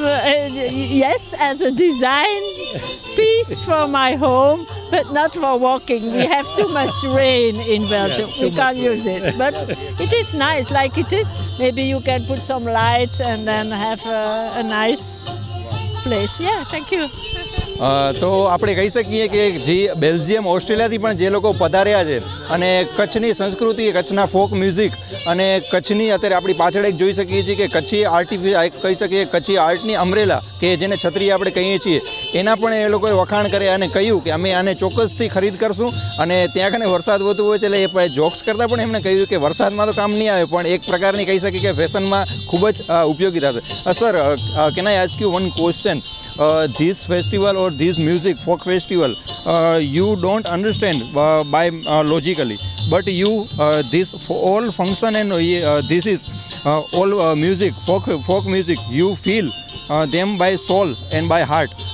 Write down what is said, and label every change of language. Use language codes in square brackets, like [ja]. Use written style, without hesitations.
[en] Yes, as a design piece for my home, but not for walking. We have too much rain in Belgium. We can't use it. But it is nice, like it is. Maybe you can put some light and then have a nice place. Yeah, thank you. [gu] તો આપણે કહી શકીએ કે જે Belgium ઓસ્ટ્રેલિયાથી પણ જે લોકો પધાર્યા છે અને કચ્છની સંસ્કૃતિ, કચ્છના ફોક મ્યુઝિક અને કચ્છની અત્યારે આપણી પાછળ એક જોઈ શકીએ છીએ કે કચ્છી કહી શકીએ કચ્છી આર્ટની અમ્બ્રેલા કે જેને છત્રી આપણે કહીએ છીએ એના પણ એ લોકોએ વખાણ કર્યા અને કહ્યું કે અમે આને ચોક્કસથી ખરીદ કરશું અને ત્યાં કને વરસાદ વધુ હોય છે એટલે એ જોક્સ કરતાં પણ એમણે કહ્યું કે વરસાદમાં તો કામ નહીં આવે પણ એક પ્રકારની કહી શકીએ કે ફેશનમાં ખૂબ જ ઉપયોગી થશે. [en] Sir, can I ask you one question? This festival or this music folk festival you don't understand by logically, but you this all function and this is all music folk music you feel them by soul and by heart.